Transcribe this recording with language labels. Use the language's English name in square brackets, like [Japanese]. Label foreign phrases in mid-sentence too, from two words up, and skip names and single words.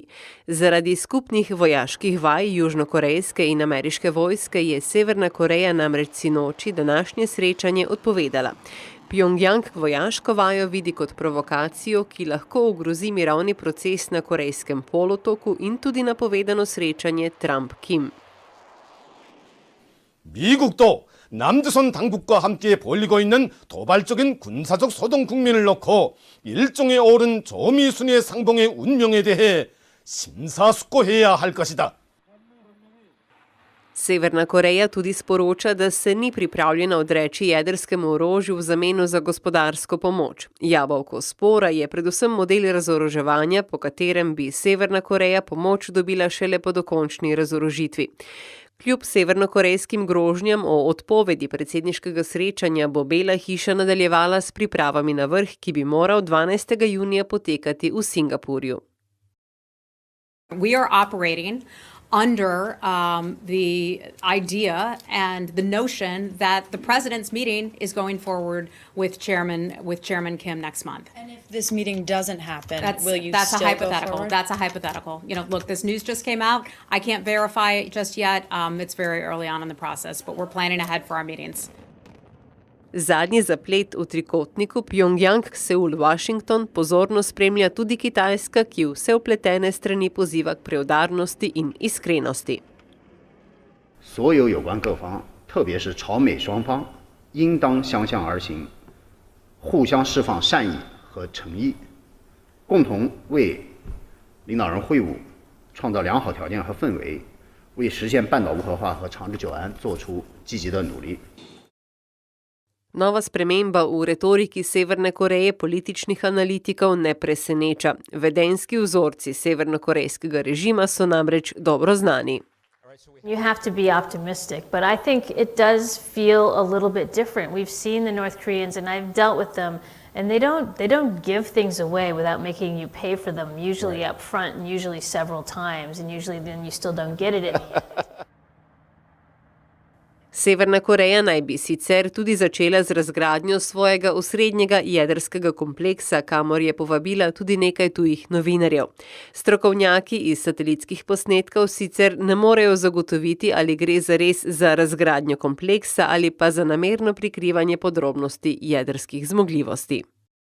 [Slovenian] Zaradi skupnih vojaških vaj južnokorejske in ameriške vojske je Severna Koreja namreč sinoči današnje srečanje odpovedala. Pjongjang vojaško vajo vidi kot provokacijo, ki lahko ogrozi mirovni proces na Korejskem polotoku in tudi napovedano srečanje Trump-Kim. [Korean] 미국도 남조선 당국과 함께 벌이고 있는 도발적인 군사적 소동 국면을 놓고 일종의 오른 조미순의 상봉의 운명에 대해 심사숙고해야 할 것이다. [Slovenian] Severna Koreja tudi sporoča, da se ni pripravljena odreči jedrskemu orožju v zameno za gospodarsko pomoč. Jabolko spora je predvsem model razoroževanja, po katerem bi Severna Koreja pomoč dobila šele po dokončni razorožitvi. Kljub severnokorejskim grožnjam o odpovedi predsedniškega srečanja bo Bela hiša nadaljevala s pripravami na vrh, ki bi moral 12. junija potekati v Singapurju. [English] We are operating under the idea and the notion that the president's meeting is going forward with Chairman Kim next month. And if this meeting doesn't happen, will you that's still a hypothetical. go forward? That's a hypothetical. Look, this news just came out. I can't verify it just yet. It's very early on in the process, but we're planning ahead for our meetings. [Slovenian] Zadnji zaplet v trikotniku Pjongjang-Seul-Washington pozorno spremlja tudi Kitajska, ki vse vpletene strani poziva k preudarnosti in iskrenosti. [Chinese] 所有有关各方，特别是朝美双方，应当相向而行，互相释放善意和诚意，共同为领导人会晤创造良好条件和氛围，为实现半岛无核化和长治久安做出积极的努力。 [Slovenian] Nova sprememba v retoriki Severne Koreje političnih analitikov ne preseneča. Vedenjski vzorci severnokorejskega režima so namreč dobro znani. [English] You have to be optimistic, but I think it does feel a little bit different. We've seen the North Koreans and I've dealt with them and they don't give things away without making you pay for them, usually up front and usually several times, and usually then you still don't get it in the end. [Slovenian] Severna Koreja naj bi sicer tudi začela z razgradnjo svojega osrednjega jedrskega kompleksa, kamor je povabila tudi nekaj tujih novinarjev. Strokovnjaki iz satelitskih posnetkov sicer ne morejo zagotoviti, ali gre zares za razgradnjo kompleksa ali pa za namerno prikrivanje podrobnosti jedrskih zmogljivosti.